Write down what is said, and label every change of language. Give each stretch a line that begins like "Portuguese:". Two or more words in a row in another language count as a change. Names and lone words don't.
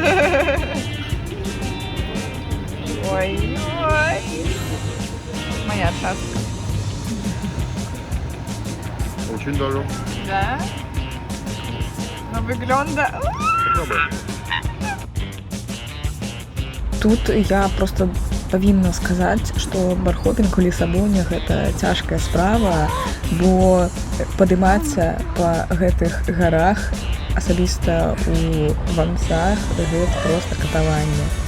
Russian: Ой-ой. Моя шапка. Очень дорого. Да? Но выгляда... Попробуем.
Belarusian: Тут я просто павінна сказаць, што бархопінг у Лісабоне гэта цяжкая справа, бо падымацца па гэтых гарах, асабіста ў ванцах, гэта проста катаванне.